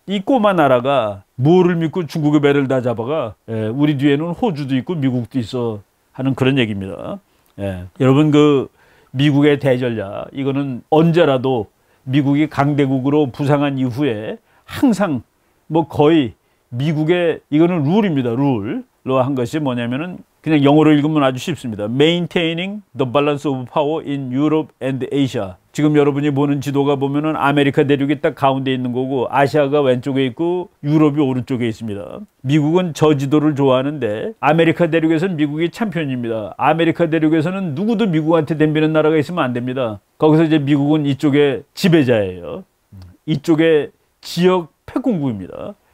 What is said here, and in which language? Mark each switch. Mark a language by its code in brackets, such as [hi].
[ko] 이 꼬마 나라가 뭐를 믿고 중국의 배를 다 잡아가 우리 뒤에는 호주도 있고 미국도 있어 하는 그런 얘기입니다. 여러분 그 미국의 대전략 이거는 언제라도 미국이 강대국으로 부상한 이후에 항상 뭐 거의 미국의 이거는 룰입니다. 룰로 한 것이 뭐냐면은 그냥 영어로 읽으면 아주 쉽습니다. [en] Maintaining the balance of power in Europe and Asia. [ko] 지금 여러분이 보는 지도가 보면은 아메리카 대륙이 딱 가운데 있는 거고 아시아가 왼쪽에 있고 유럽이 오른쪽에 있습니다. 미국은 저 지도를 좋아하는데 아메리카 대륙에서는 미국이 챔피언입니다. 아메리카 대륙에서는 누구도 미국한테 덤비는 나라가 있으면 안 됩니다. 거기서 이제 미국은 이쪽의 지배자예요. 이쪽의 지역 패권국입니다.